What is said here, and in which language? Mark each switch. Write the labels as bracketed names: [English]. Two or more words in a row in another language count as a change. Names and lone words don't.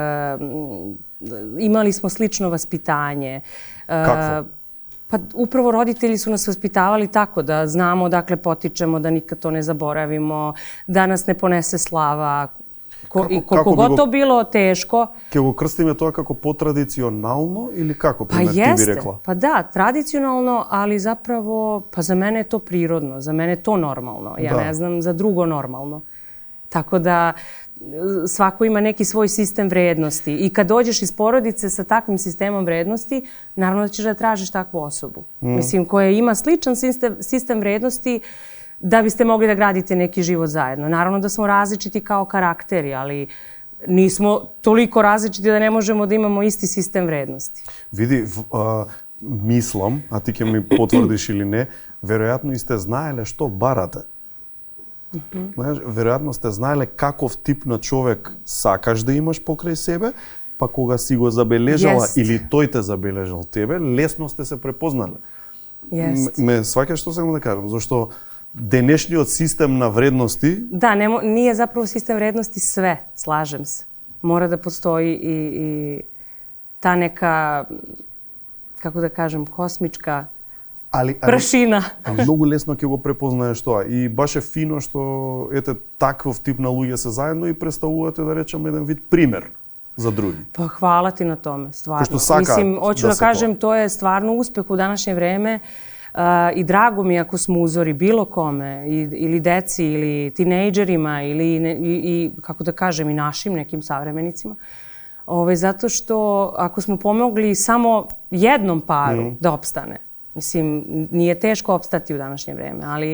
[Serbian] Imali smo slično vaspitanje. Kako? Pa upravo roditelji su nas vaspitavali tako da znamo odakle potičemo, da nikad to ne zaboravimo, da nas ne ponese slava. I koliko god to bilo teško. [Macedonian] Ке го крстиме тоа како потрадиционално или како, пример, ти би рекла? [Serbian] Pa da, tradicionalno, ali zapravo, pa za mene je to prirodno, za mene je to normalno. Ja ne znam za drugo normalno. Tako da svako ima neki svoj sistem vrednosti i kad dođeš iz porodice sa takvim sistemom vrednosti, naravno da ćeš da tražiš takvu osobu. Mislim, koja ima sličan sistem vrednosti da biste mogli da gradite neki život zajedno. Naravno da smo različiti kao karakteri, ali nismo toliko različiti da ne možemo da imamo isti sistem vrednosti. [Macedonian] Види, мислам, а ти ќе ми потврдиш или не, веројатно и сте знаеле што барате. Знаеш, веројатно сте знаеле каков тип на човек сакаш да имаш покрај себе, па кога си го забележала или тој те забележал тебе, лесно сте се препознале. Ме сваќаш што сакам да кажам, зашто денешниот систем на вредности... [Serbian] Да, nije zapravo sistem vrednosti sve, slažem se. Mora da postoji i ta neka, kako da kažem, kosmička прашина. [Macedonian] Многу лесно ќе го препознаеш тоа. И баш е фино што ете таков тип на луѓе се заедно и представувате, да речем, еден вид пример за други. [Serbian] Pa hvala ti na tome, stvarno. Mislim, hoću da kažem, to je stvarno uspeh u današnje vreme i drago mi ako smo uzori bilo kome, ili deci, ili tinejdžerima, ili kako da kažem, i našim nekim savremenicima. Zato što ako smo pomogli samo jednom paru da opstane, mislim, nije teško opstati u današnje vreme, ali...